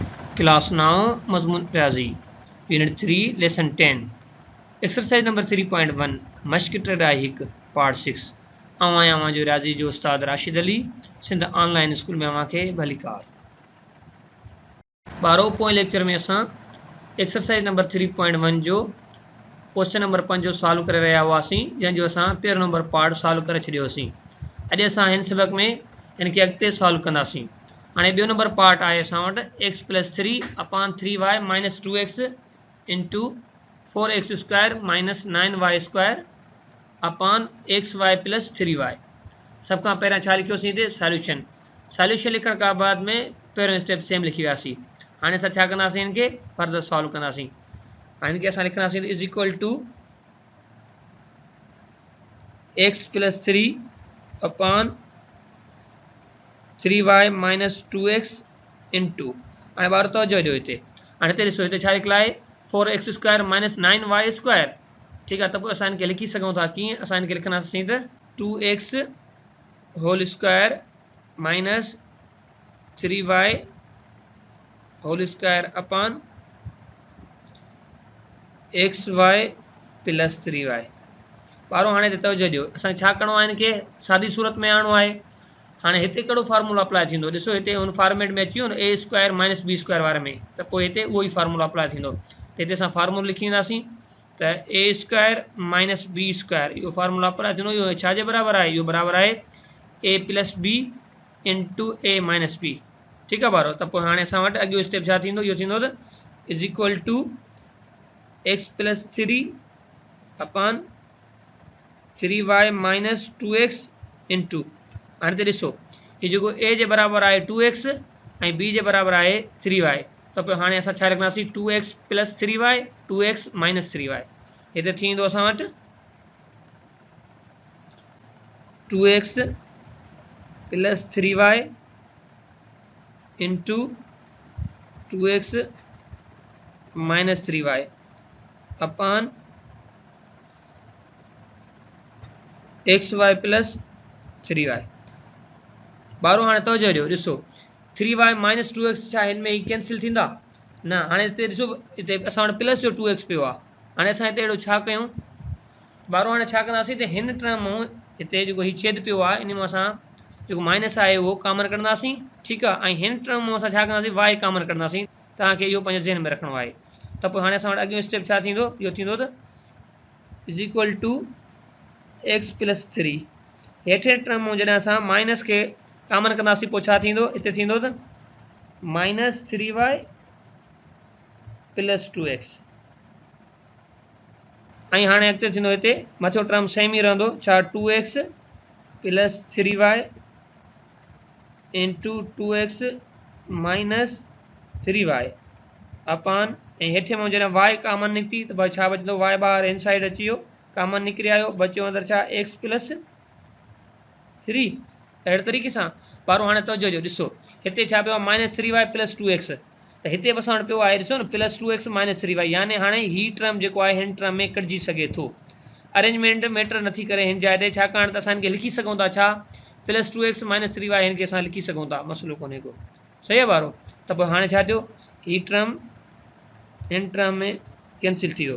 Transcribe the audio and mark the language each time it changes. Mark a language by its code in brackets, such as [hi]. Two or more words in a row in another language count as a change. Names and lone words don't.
[sd] क्लास 9 मजमून रियाजी [en] unit 3 lesson 10 exercise number 3.1 [sd] मश्क ट्राई हिक पार्ट 6 आवां जो रियाजी जो उस्ताद राशिद अली सिंध ऑनलाइन स्कूल में अवां खे भलीकार। 12 पोएं लेक्चर में असां [en] exercise number 3.1 [sd] जो [en] question number 5 [sd] जो सॉल्व करे रहिया हुआसीं, जंहिंजो असां पहिरियों [en] number part [sd] सॉल्व करे छॾियोसीं। अॼु असां हिन सबक में हिन खे अॻिते सॉल्व कंदासीं। हाँ ॿियो [en] number part [sd] आहे असां वटि [en] x plus 3 upon 3y minus 2x into 4x square minus 9y square upon x y plus 3y. [sd] सब खां पहिरियां छा लिखियोसीं हिते सॉल्यूशन। सॉल्यूशन लिखण खां बाद में पहिरियों [en] step same [sd] लिखी वियासीं। हाणे असां छा कंदासीं हिन खे [en] further solve [sd] कंदासीं। हाणे हिन खे असां लिखंदासीं [en] is equal to x plus 3 upon 3y minus 2x into [sd] हाणे ॿार तवजो ॾियो हिते। हाणे हिते ॾिसो हिते छा लिखियलु आहे [en] 4x square minus 9y square. [sd] ठीकु आहे, त पोइ असां हिन खे लिखी सघूं था कीअं। असां हिन खे लिखंदासीं त [en] 2x whole square minus 3y whole square upon xy plus 3y. [sd] ॿारो हाणे हिते तवजो ॾियो, असां छा करिणो आहे, हिन खे सादी सूरत में आणणो आहे। हाँ हिते कहिड़ो [en] formula apply [sd] थींदो, ॾिसो हिते हुन फॉर्मेट में अची वियो न [en] a square minus b square [sd] वारे में, त पोइ हिते उहो ई [en] formula apply [sd] थींदो। त हिते असां फार्मूलो लिखी ईंदासीं त [en] a square minus b square [sd] इहो [en] formula apply [sd] थींदो। इहो छाजे बराबरि आहे, इहो बराबरि आहे [en] a plus b into a minus b. [sd] ठीकु आहे ॿारो, त पोइ हाणे असां वटि अॻियो स्टेप छा थींदो, इहो थींदो त [en] is equal to x plus 3 upon 3y minus 2x into [sd] हाणे हिते ॾिसो ये जेको ए जे बराबरि आहे 2x ऐं बी जे बराबरि आहे 3y, त पोइ हाणे असां छा लिखंदासीं [en] 2x plus 3y 2x minus 3y. [sd] हिते थींदो असां वटि [en] 2x plus 3y into 2x minus 3y upon xy plus 3y. [sd] ॿारो हाणे तवजो ॾियो, ॾिसो [en] 3y minus 2x [sd] छा हिन में ई कैंसिल थींदा न। हाणे हिते ॾिसो हिते असां वटि प्लस जो 2x पियो आहे। हाणे असां हिते अहिड़ो छा कयूं ॿारो, हाणे छा कंदासीं हिते हिन टर्म मां हिते जेको हीउ छेद पियो आहे इन मां असां जेको माइनस आहे उहो कॉमन कढंदासीं। ठीकु आहे, ऐं हिन टर्म मां असां छा कंदासीं y कॉमन कढंदासीं। तव्हांखे इहो पंहिंजे ज़हन में रखिणो आहे। त पोइ हाणे असां वटि अॻियो स्टेप छा थींदो, इहो थींदो त [en] is equal to x plus 3 [sd] हेठे टर्म मां जॾहिं असां माइनस खे कॉमन कंदासीं पोइ छा थींदो, हिते थींदो त [en] minus 3y plus 2x. [sd] ऐं हाणे अॻिते थींदो हिते मथो टर्म सेम ई रहंदो, छा [en] 2x plus 3y into 2x minus 3y upon [sd] ऐं हेठे मां जॾहिं y कॉमन निकिती त भाई छा बचंदो, y ॿार इन साइड अची वियो कॉमन निकिरी आयो, बचियो अंदरि छा [en] x plus 3. [sd] अहिड़े तरीक़े सां ॿारो हाणे तवजो ॾियो, ॾिसो हिते छा पियो आहे [en] minus 3y plus 2x, [sd] त हिते बि असां वटि पियो आहे ॾिसो न [en] plus 2x minus 3y, [sd] यानी हाणे ही टर्म जेको आहे हिन टर्म में कटिजी सघे थो। [en] arrangement matter [sd] नथी करे हिन जाइ ते, छाकाणि त असां हिन खे लिखी सघूं था छा [en] plus 2x minus 3y [sd] हिन खे असां लिखी सघूं था, मसइलो कोन्हे को। सही आहे ॿारो, त पोइ हाणे छा थियो ही टर्म हिन टर्म में कैंसिल थी वियो।